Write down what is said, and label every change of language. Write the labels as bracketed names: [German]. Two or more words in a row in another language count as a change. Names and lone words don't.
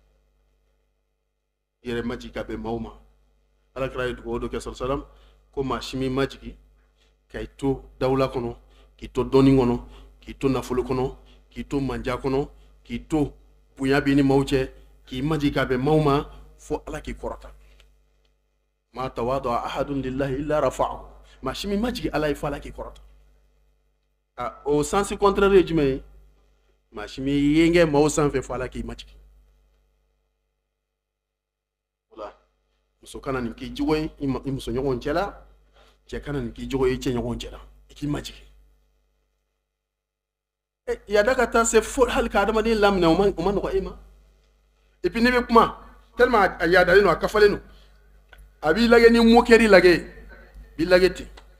[Bambara] yɛrɛ ma jigin ka bɛn maaw ma ala kɛra ye dugawu dɔ kɛ sallallahu ko maa si min ma jigin ka i to dawula kɔnɔ k'i to dɔnni kɔnɔ k'i to nafolo kɔnɔ k'i to manja kɔnɔ k'i to bonya b'i ni maaw cɛ k'i majigin ka bɛn maaw ma fo ala k'i kɔrɔta [Arabic] ما تواضع أحد لله إلا رفعه [Bambara] maa si min ma jigin ala ye fo ala k'i kɔrɔta o [French] sensi contraire [Bambara] ye jumɛn ye maa si min yengɛ maaw sanfɛ fo ala k'i majigin ola muso kana nin k'i jogo ye i muso ɲɔgɔn cɛ la cɛ kana nin k'i jogo ye i cɛ ɲɔgɔn cɛ la i k'i majigin yada ka taa se fo hali ka adamaden laminɛ o ma nɔgɔ e ma [French] et puis [Bambara] ne bɛ kuma tellement a yadalen don a kafalen don a b'i lajɛ ni moquerie lajɛ b'i lajɛ ten